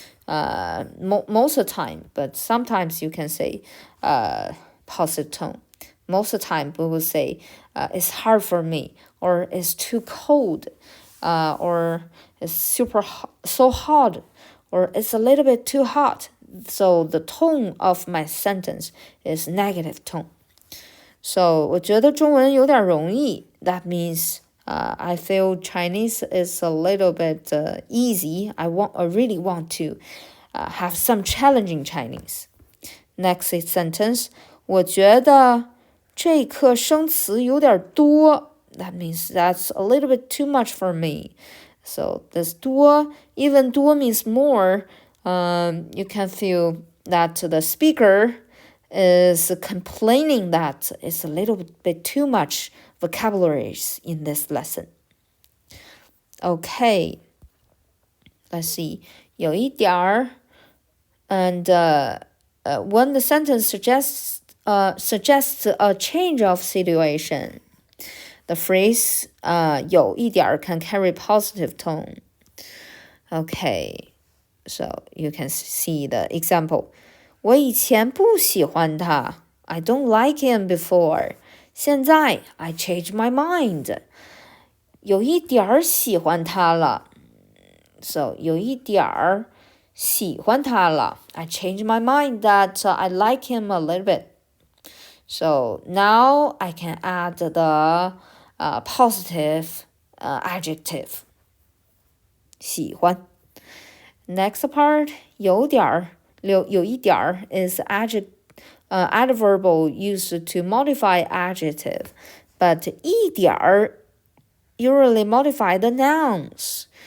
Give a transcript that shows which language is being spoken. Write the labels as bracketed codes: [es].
[en] Most of the time, but sometimes you can say positive tone. Most of the time we will say it's hard for me, or it's too cold, or it's so hot, or it's a little bit too hot. So the tone of my sentence is negative tone. [zh] So 我觉得中文有点容易. [en] That means I feel Chinese is a little bit easy. I really want to have some challenging Chinese. Next sentence, [zh] 我觉得这课生词有点多. [en] That means that's a little bit too much for me. So this 多, even 多 means more. You can feel that the speaker is complaining that it's a little bit too much vocabularies in this lesson. Okay, let's see. 有一点儿 and when the sentence suggests a change of situation, the phrase 有一点儿 can carry positive tone. Okay, so you can see the example. [zh] 我以前不喜欢他. [en] I don't like him before. [zh] 现在 [en] I changed my mind. [zh] 有一点儿喜欢他了. So 有一点儿喜欢他了. [en] I changed my mind that I like him a little bit. So now I can add the positive adjective. 喜欢. Next part, 有点儿有一点儿 is adverbial used to modify adjective, but 一点儿 usually modify the nouns.